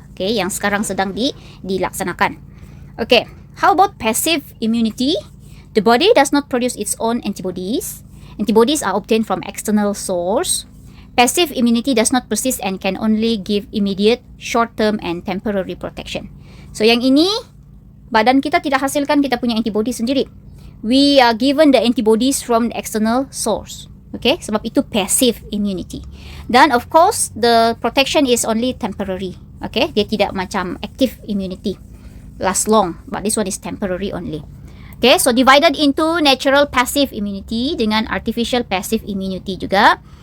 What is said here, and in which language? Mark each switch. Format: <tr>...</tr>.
<ms>Okay, yang sekarang sedang dilaksanakan.</ms> <en>Okay, how about passive immunity? The body does not produce its own antibodies. Antibodies are obtained from external source. Passive immunity does not persist and can only give immediate, short-term and temporary protection.</en> <ms>So yang ini, badan kita tidak hasilkan kita punya antibody sendiri.</ms> <en>We are given the antibodies from the external source. Okay,</en> <ms>sebab itu</ms> <en>passive immunity.</en> <ms>Dan</ms> <en>of course, the protection is only temporary. Okay,</en> <ms>dia tidak macam</ms> <en>active immunity. Last long, but this one is temporary only. Okay, so divided into natural passive immunity</en> <ms>dengan</ms> <en>artificial passive immunity juga.</en>